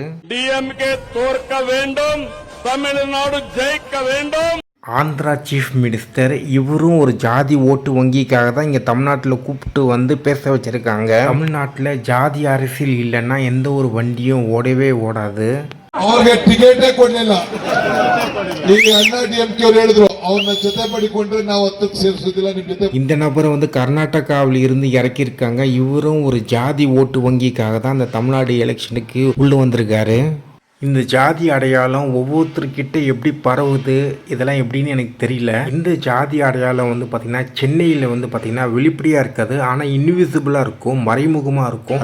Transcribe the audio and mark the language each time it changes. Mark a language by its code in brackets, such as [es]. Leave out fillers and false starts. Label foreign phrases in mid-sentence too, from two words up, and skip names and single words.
[ta] டிஎம்கே தோற்க வேண்டும், தமிழ்நாடு ஜெயிக்க வேண்டும். ஆந்திரா [en] chief minister [ta] இவரும் ஒரு ஜாதி ஓட்டு வங்கிக்காக தான் இங்கே தமிழ்நாட்டில் கூப்பிட்டு வந்து பேச வச்சிருக்காங்க. தமிழ்நாட்டில் ஜாதி அரசியல் இல்லைன்னா எந்த ஒரு வண்டியும் ஓடவே ஓடாது. [kn] ಅವ್ರಿಗೆ ಟಿಕೆಟೇ ಕೊಡ್ಲಿಲ್ಲ. ಈಗ ಅಣ್ಣಾ ಡಿಎಂಕೆ ಅವರು ಹೇಳಿದ್ರು ಅವ್ರನ್ನ ಜೊತೆ ಮಾಡಿಕೊಂಡ್ರೆ ನಾವು 10ಕ್ಕೆ ಸೇರಿಸೋದಿಲ್ಲ ನಿಮ್ ಜೊತೆ. [ta] இந்த நபரை வந்து கர்நாடகாவில் இருந்து இறக்கியிருக்காங்க. இவரும் ஒரு ஜாதி ஓட்டு வங்கிக்காக தான் அந்த தமிழ்நாடு எலெக்ஷனுக்கு உள்ள வந்திருக்காரு. இந்த ஜாதி அடையாளம் ஒவ்வொருத்தர்கிட்ட எப்படி பரவுது இதெல்லாம் எப்படின்னு எனக்கு தெரியல. இந்த ஜாதி அடையாளம் வந்து பார்த்திங்கன்னா சென்னையில் வந்து பார்த்திங்கன்னா வெளிப்படையாக இருக்காது, ஆனால் இன்விசிபிளாக இருக்கும், மறைமுகமாக இருக்கும்.